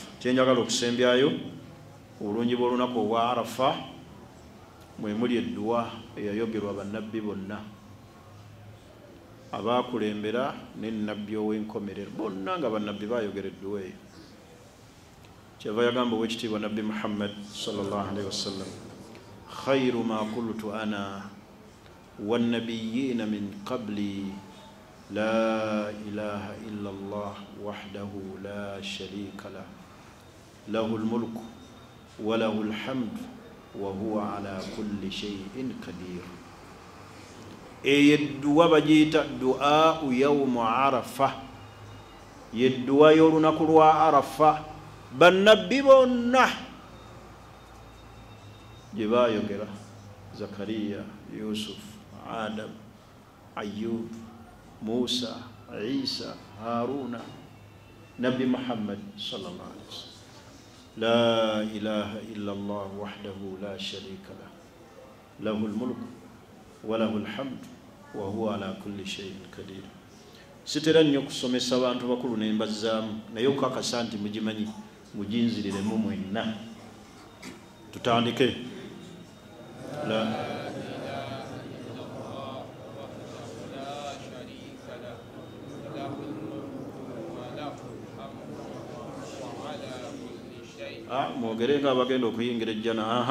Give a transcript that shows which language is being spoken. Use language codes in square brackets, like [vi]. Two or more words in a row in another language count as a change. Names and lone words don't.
[lg] Kyenjagala okusembyayo obulungi bw'olunaku olwa Arafa mwe muli edduwa eyayogerwa bannabbi bonna abaakulembera n'ennabbi ow'enkomerero bonna nga bannabbi baayogera edduwa eyo. Kyava yagamba ow'ekitiibwa nabbi [ar] Muhammad صلى الله عليه وسلم خير ما قلت أنا والنبيون من قبلي لا إله إلا الله وحده لا شريك له له الملك وله الحمد وهو على كل شيء قدير. [lg] Eyedduwa bagiyita [ar] دعاء يوم عرفة, [lg] yedduwa y'olunaku lwa Arafa. Bannabbi bonna gye baayogera Zakariya, Yusuf, Adam, Ayyub, Musa, Isa, Haruna, Nabi Muhammad [ar] صلى الله عليه وسلم. لا إله إلا الله وحده لا شريك له له الملك وله الحمد وهو على كل شيء قدير. [lg] Sitera nnyo kusomesa abantu bakulu ne mbazzaamu naye okukakasa nti mugimanyi mujinziriremu mwenna. Tutandike. Mwogere nga abagenda okuyingira ejjana.